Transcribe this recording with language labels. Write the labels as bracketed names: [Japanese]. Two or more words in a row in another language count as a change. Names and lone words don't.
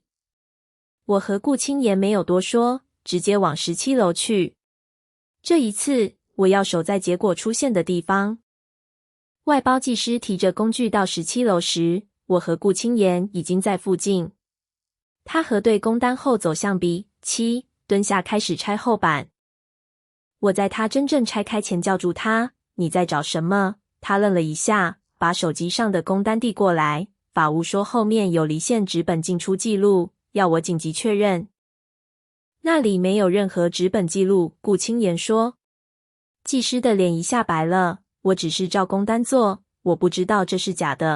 [Chinese] 我和顧清言沒有多說，直接往17樓去。這一次，我要守在結果出現的地方。外包技師提着工具到17樓時，我和顧清言已經在附近。他核對工單後走向 B7，蹲下開始拆後板。我在他真正拆開前叫住他：“你在找什麼？” 他愣了一下，把手機上的工單遞過來，法務說後面有離線紙本進出記錄，要我緊急確認。那裡沒有任何紙本記錄，顧清言說。技師的臉一下白了，我只是照工單做，我不知道這是假的。